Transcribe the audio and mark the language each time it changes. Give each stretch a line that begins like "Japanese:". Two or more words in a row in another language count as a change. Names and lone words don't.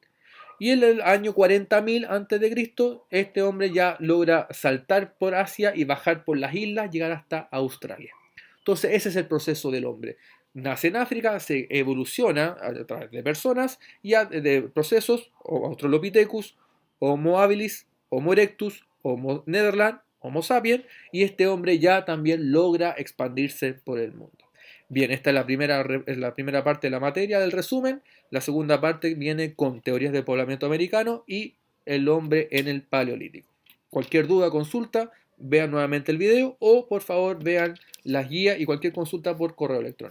Spanish: Y en el año 40.000 antes de Cristo, este hombre ya logra saltar por Asia y bajar por las islas, llegar hasta Australia. Entonces ese es el proceso del hombre. Nace en África, se evoluciona a través de personas y de procesos, o Australopithecus, Homo habilis, Homo erectus, Homo nederland, Homo sapiens, y este hombre ya también logra expandirse por el mundo. Bien, esta es la primera parte de la materia del resumen. La segunda parte viene con teorías del poblamiento americano y el hombre en el Paleolítico. Cualquier duda, consulta, vean nuevamente el video o por favor vean las guías y cualquier consulta por correo electrónico.